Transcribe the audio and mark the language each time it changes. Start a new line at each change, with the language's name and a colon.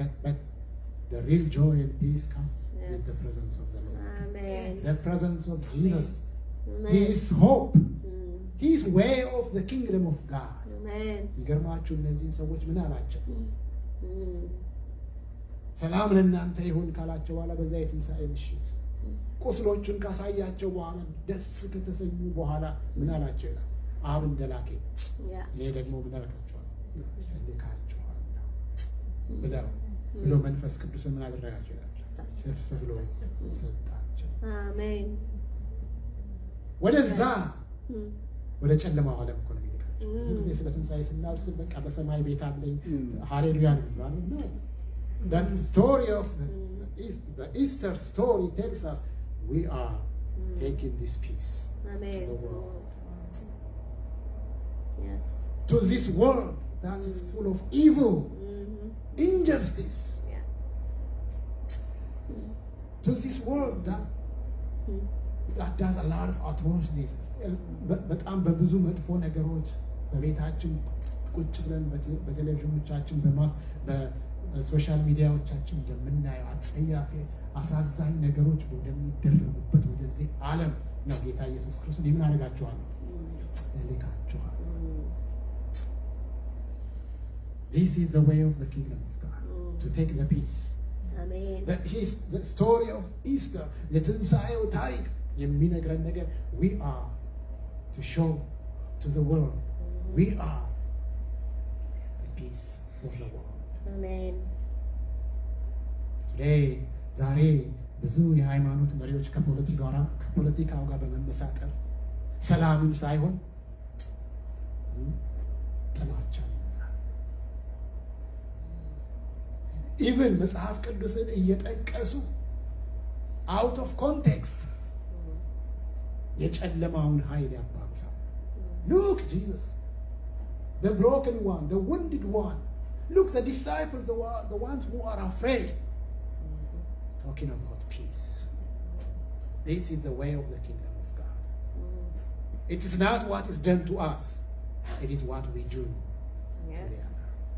English: But the real joy and peace comes with the presence of the Lord. Amen. The presence of Jesus. Amen. His hope. His way of the kingdom of God. Amen.
Amharic: ይገርማችሁ እነዚህን ሰዎች ምን አላቸው? ሰላም ለእናንተ ይሁን ካላቸው በኋላ በዛ የትንሣኤ ምሽት ቁስሎቹን ካሳያቸው በኋላ ደስ ከተሰኙ በኋላ ምን አላቸው ይላል? አብ እንደላከ
English: Yeah.
Amharic: እኔ ደግሞ ምን አደርጋችኋለሁ? እልካችኋለሁ ብሎ መንፈስ ቅዱስን ምን አደረጋቸው ይላል? እርስ ብሎ ሰጣቸው።
English: Amen.
Amharic: ወደዛ ወደ ጨለማው ዓለም እኮ ነው የሚልካቸው። ብዙ ጊዜ ስለ ትንሣኤ ስናስብ በቃ በሰማይ ቤት አለኝ ሃሌሉያ ነው የሚባለው ነው።
English: That story of the Easter story tells us we are taking this peace Amen. to the world. Yes. To this world that is full of evil, injustice. Yeah. To this world that does a lot of atrocities.
Amharic: በጣም በብዙ መጥፎ ነገሮች በቤታችን ቁጭ ብለን በቴሌቪዥኖቻችን በሶሻል ሚዲያዎቻችን እንደምናየው አጸያፊ አሳዛኝ ነገሮች ወደሚደረጉበት ወደዚህ ዓለም ነው ጌታ ኢየሱስ ክርስቶስ ምን አደርጋችኋለሁ? እልካችኋለሁ።
English: This is the way of the kingdom of God, to take the peace. Amen. The story of Easter,
Amharic: የትንሣኤው ታሪክ የሚነግረን ነገር
English: we are to show to the world we are the peace for the world. Amen. Today,
Amharic: ዛሬ ብዙ የሃይማኖት መሪዎች ከፖለቲካው ጋር በመመሳጠር ሰላምን ሳይሆን ጥላቻን ይመዛል። ኢቭን መጽሐፍ ቅዱስን እየጠቀሱ
English: out of context
Amharic: የጨለማውን ኃይል ያባብሳል።
English: Look, Jesus, the broken one, the wounded one. Look, the disciples, the ones who are afraid. Talking about peace. This is the way of the kingdom of God. It is not what is done to us. It is what we do Yeah. to the other.